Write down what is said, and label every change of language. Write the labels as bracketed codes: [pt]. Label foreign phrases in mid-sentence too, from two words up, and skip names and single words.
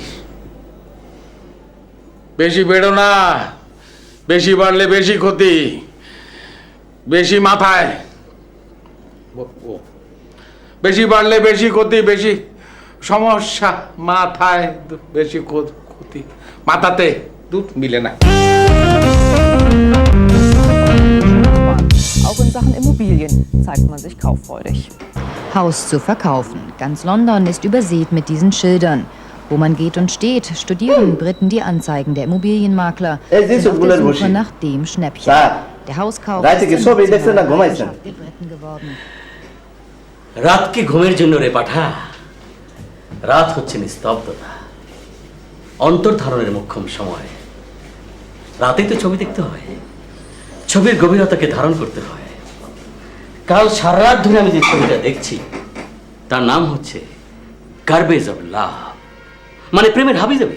[bn] বেশি বেড়ো না, বেশি বাড়লে বেশি ক্ষতি, বেশি মাথায়, বেশি বাড়লে বেশি ক্ষতি, বেশি সমস্যা মাথায়, বেশি ক্ষতি মাথাতে, দুধ মিলে না। [de] Auch in Sachen Immobilien zeigt man sich kauffreudig. Haus zu verkaufen. Ganz London ist übersät mit diesen Schildern. Wo man geht und steht, studieren Briten die Anzeigen der Immobilienmakler sind auf der Suche nach dem Schnäppchen. Der Hauskauf ist der Briten geworden. [bn] রাত কি ঘুমের জন্য রে পাঠা? রাত হচ্ছে নিস্তব্ধতা, অন্তর্ধারণের মোক্ষম সময়। রাতেই তো ছবি দেখতে হয়, ছবির গভীরতাকে ধারণ করতে হয়। কাল সারা রাত ধরে আমি যে ছবিটা দেখছি তার নাম হচ্ছে গার্বেজ অফ লাভ, মানে প্রেমের হাবিজাবি।